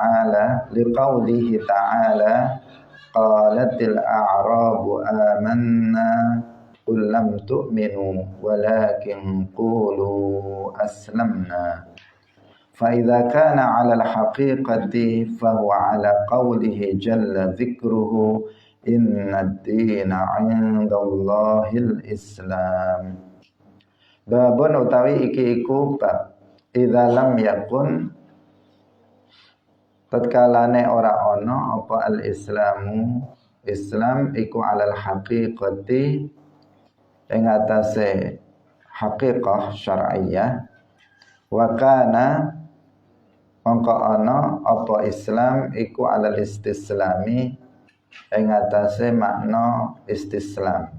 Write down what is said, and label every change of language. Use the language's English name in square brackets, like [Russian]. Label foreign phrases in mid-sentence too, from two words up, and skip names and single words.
[Arabic] تعالى قالت الأعراب آمنا قل لم تؤمنوا ولكن قولوا أسلمنا فإذا كان على الحقيقة فهو على قوله جل ذكره إن الدين عند الله الإسلام. [Javanese] Babun utawi iki iku bab [Arabic] إذا لم يكن [Javanese] tatkalane ora ana apa al-islamu Islam iku [Arabic] على الحقيقة [Javanese] ing atase [Arabic] حقيقة شرعية [Javanese] wa kana mongko ana apa Islam iku [Arabic] على الاستسلام [Javanese] ing atase makna istislam,